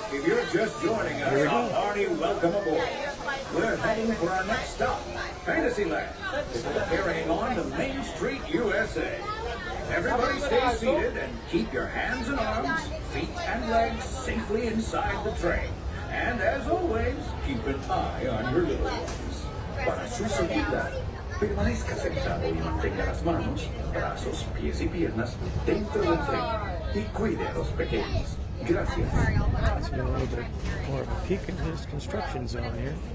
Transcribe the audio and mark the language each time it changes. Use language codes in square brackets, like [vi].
[en] If you're just joining us, a hearty welcome aboard. We're heading for our next stop, Fantasyland. Before carrying on to Main Street, USA. Everybody stay seated and keep your hands and arms, feet and legs safely inside the train. And as always, keep an eye on your little ones. [es] Para su seguridad, permanezca sentado y mantenga las manos, brazos, pies y piernas dentro del tren y cuide a los pequeños. Gracias. [en] Let's get a little bit more of a peek into this construction zone here.